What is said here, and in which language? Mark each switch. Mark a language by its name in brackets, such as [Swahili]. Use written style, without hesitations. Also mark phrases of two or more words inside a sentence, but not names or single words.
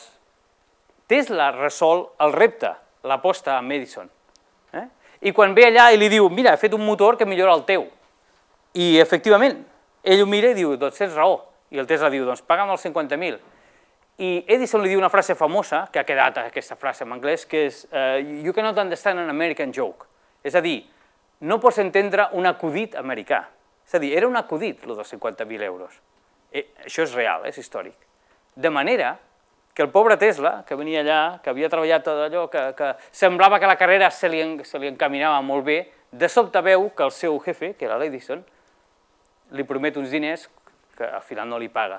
[Catalan] Tesla resol el repte, l'aposta amb Edison. I quan ve allà i li diu, mira, he fet un motor que millora el teu. I, efectivament, ell ho mira i diu, doncs tens raó. I el Tesla diu, doncs paga'm els 50.000. I Edison li diu una frase famosa, que ha quedat aquesta frase en anglès, que és [English] You cannot understand an American joke. [Catalan] És a dir, no pots entendre un acudit americà. És a dir, era un acudit, el dels 50.000 euros. Això és real, és històric. De manera que el pobre Tesla, que venia allà, que havia treballat tot allò, que semblava que la carrera se li encaminava molt bé, de sobte veu que el seu jefe, que era l'Edison, li promet uns diners que al final no li paga.